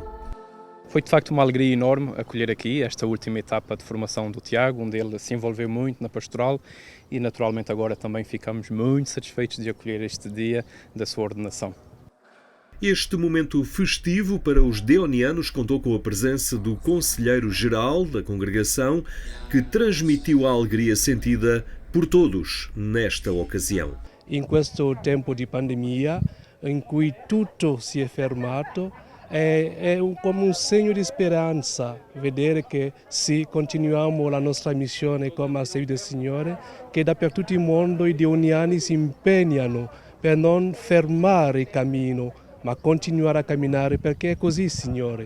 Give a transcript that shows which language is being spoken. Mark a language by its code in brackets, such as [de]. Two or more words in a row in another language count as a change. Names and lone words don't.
[pt] Foi de facto uma alegria enorme acolher aqui esta última etapa de formação do Tiago, onde ele se envolveu muito na pastoral e naturalmente agora também ficamos muito satisfeitos de acolher este dia da sua ordenação. Este momento festivo para os deonianos contou com a presença do conselheiro-geral da congregação, que transmitiu a alegria sentida por todos nesta ocasião. [it] In questo tempo di pandemia, in cui tutto si è fermato, è come un segno di speranza vedere che se continuiamo la nostra missione come a servire il Signore, che dappertutto il mondo i deoniani si impegnano per non fermare il cammino, ma continuare a camminare, perché è così, Signore.